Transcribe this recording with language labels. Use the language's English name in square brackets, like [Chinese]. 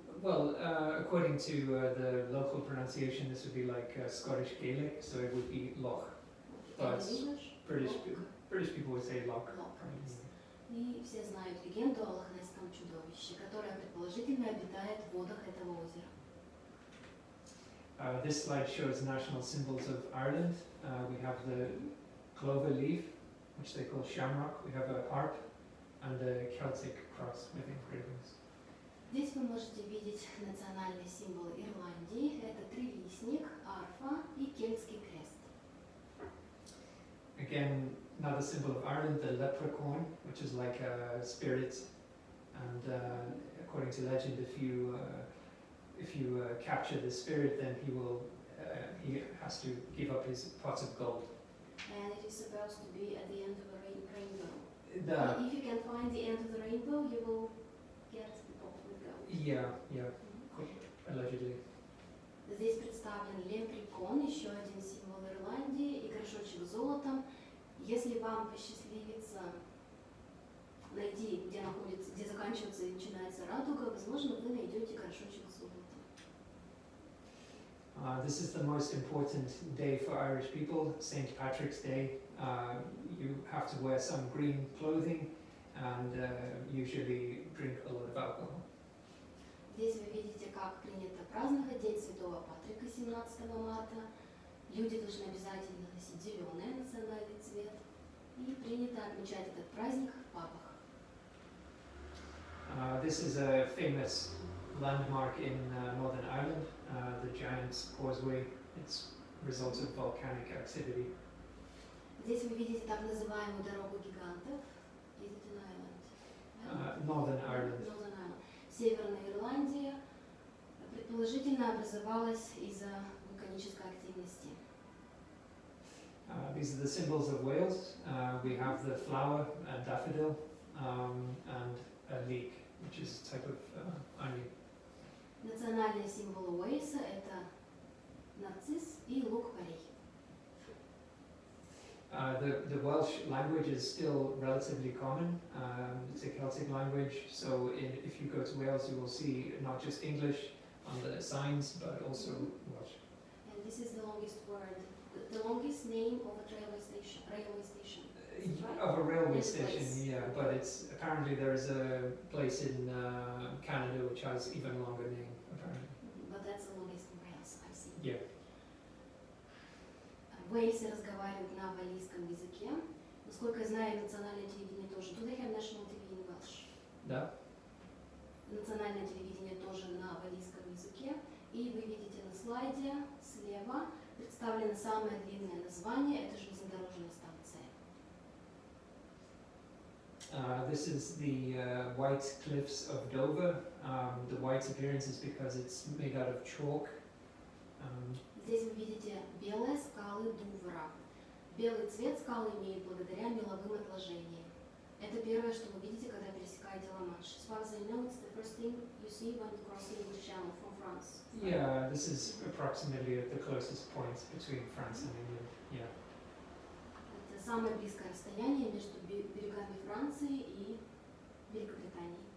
[English] Well, according to the local pronunciation, this would be like Scottish Gaelic, so it would be Loch. But British people would say Loch. [Russian] И все знают легенду о лохнесском чудовище, которое предположительно обитает в водах этого озера. [English] This slide shows national symbols of Ireland. We have the clover leaf, which they call shamrock. We have a harp and a Celtic cross with engravings. [Russian] Здесь вы можете видеть национальный символ Ирландии. Это трилистник, арфа и кельтский крест. [English] Again, another symbol of Ireland, the leprechaun, which is like a spirit, and according to legend, if you capture the spirit, then he has to give up his pots of gold. And it is supposed to be at the end of a rainbow. If you can find the end of the rainbow, you will get the pot with gold. Yeah, allegedly. [Russian] Здесь представлен лепрекон, еще один символ Ирландии, и горшочек с золотом. Если вам посчастливится найти, где заканчивается и начинается радуга, возможно, вы найдете горшочек с золотом. [English] This is the most important day for Irish people, St. Patrick's Day. You have to wear some green clothing and usually drink a lot of alcohol. [Russian] Здесь вы видите, как принято праздновать День Святого Патрика 17 марта. Люди должны обязательно носить зеленый национальный цвет. И принято отмечать этот праздник в пабах. [English] This is a famous landmark in Northern Ireland, the giant's Causeway. It's a result of volcanic activity. [Russian] Здесь вы видите так называемую дорогу гигантов. [English] Is it an island? Northern Ireland. Northern Ireland. [Russian] Северная Ирландия предположительно образовалась из-за вулканической активности. [English] These are the symbols of Wales. We have the flower, a daffodil, and a leek, which is a type of onion. [Russian] Национальные символы Уэльса – это нарцисс и лук-порей. [English] The Welsh language is still relatively common. It's a Celtic language, so if you go to Wales, you will see not just English on the signs, but also Welsh. And this is the longest word, the longest name of a railway station. Right? Of a railway This station, place. yeah, but it's apparently there is a place in Canada which has even longer name, apparently. But that's the longest in Wales, I see. Yeah. [Russian] В Уэльсе разговаривают на валлийском языке. Насколько я знаю, национальное телевидение тоже. [English] Do they have national TV in Welsh? [Russian] Да. Национальное телевидение тоже на валлийском языке. И вы видите на слайде слева представлено самое длинное название. Это железнодорожная станция. [English] This is the White Cliffs of Dover. The white appearance is because it's made out of chalk. [Russian] Здесь вы видите белые скалы Дувра. Белый цвет скалы имеет благодаря меловым отложениям. Это первое, что вы видите, когда пересекаете Ла-Манш. [English] As far as I know, it's the first thing you see when crossing the channel from France. Yeah, this is approximately at the closest point between France and England. Yeah. [Russian] Это самое близкое расстояние между берегами Франции и Великобританией.